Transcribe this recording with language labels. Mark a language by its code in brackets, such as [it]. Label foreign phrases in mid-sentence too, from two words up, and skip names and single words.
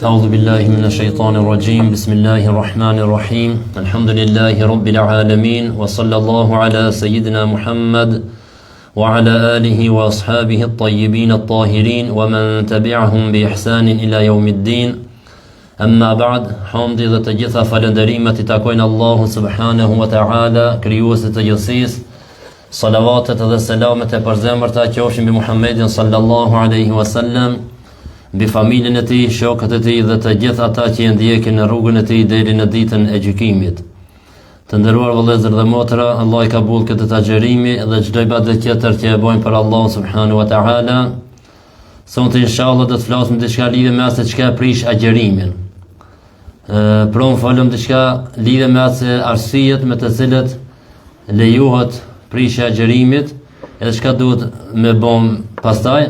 [ar] أعوذ بالله من الشيطان الرجيم. بسم الله الرحمن الرحيم. الحمد لله رب العالمين، وصلى الله على سيدنا محمد وعلى آله وأصحابه الطيبين الطاهرين ومن تبعهم بإحسان إلى يوم الدين. أما بعد, [sq] hamdi dhe të gjitha falënderimet i takojnë Allahu [ar] سبحانه وتعالى, [sq] krijuesit të gjithësisë. Salavatet dhe selamet e përzemërta qofshin mbi Muhammedin [ar] صلى الله عليه وسلم, [sq] mbi familjen e tij, shokët e tij dhe të gjithë ata që e ndjekin në rrugën e tij deri në ditën e gjykimit. Të nderuar vëllezër dhe motra, Allah i kabul këtë agjerimi dhe çdo ibadet tjetër që e bojmë për Allah [ar] سبحانه وتعالى. [sq] Sonte inshallah do të flasim diçka lidhje me atë çka prish agjerimin. Pra më falem diçka lidhe me atë arsijet me të cilët lejohet prishja e agjerimit edhe çka duhet me bom pastaj.